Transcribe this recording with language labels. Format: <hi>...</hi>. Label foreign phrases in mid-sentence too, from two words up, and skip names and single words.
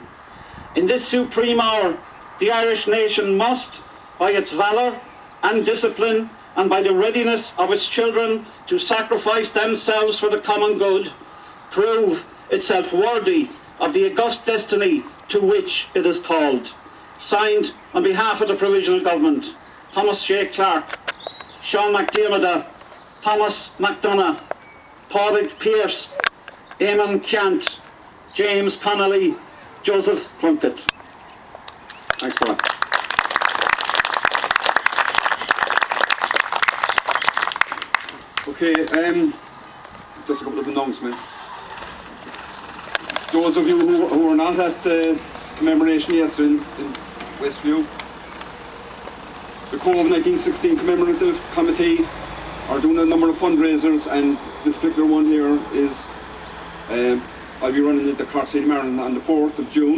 <en>In this supreme hour, the Irish nation must, by its valour and discipline, and by the readiness of its children to sacrifice themselves for the common good, prove itself worthy of the august destiny to which it is called. Signed on behalf of the Provisional Government, Thomas J. Clark, Sean McDiarmid, Thomas McDonough, Padraig Pearse, Eamon Ceannt, James Connolly, Joseph Plunkett. Thanks, Brian. Okay, just a couple of announcements. Those of you who were not at the commemoration yesterday in Westview, the Cobh 1916 Commemorative Committee are doing a number of fundraisers, and this particular one here is I'll be running the Cork City Marathon on the 4th of June.</en>